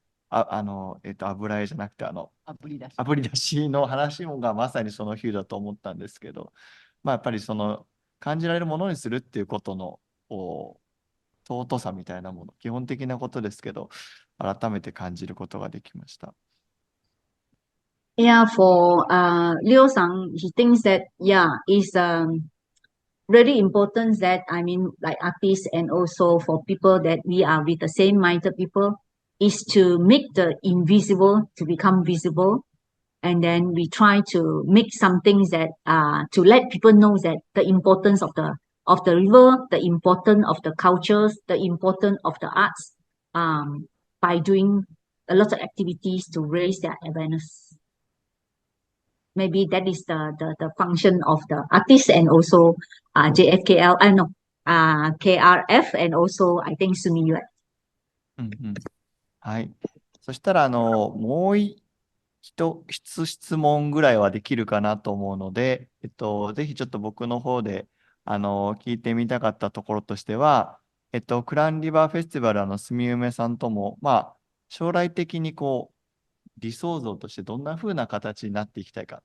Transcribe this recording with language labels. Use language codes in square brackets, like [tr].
[ja] 油絵じゃなくて、炙り出しの話もがまさにその比喩だと思ったんですけど、まあ、やっぱりその、感じられるものにするっていうことの、尊さみたいなもの、基本的なことですけど、改めて感じることができました。 [en] Yeah, for Liu Sang, he thinks that, yeah, it's really important that, I mean, like artists and also for people that we are with the same-minded people, is to make the invisible to become visible. And then we try to make some things that, to let people know that the importance of the river, the importance of the cultures, the importance of the arts, by doing a lot of activities to raise their awareness. Maybe that is the function of the artists and also JFKL, KRF and also I think SUMIYUE. [ja] うんうん。はい。そしたら、もう質問ぐらいはできるかなと思うので、ぜひちょっと僕の方で、聞いてみたかったところとしては、クランリバーフェスティバル、すみゆめさんとも、将来的に理想像としてどんな風な形になっていきたいか。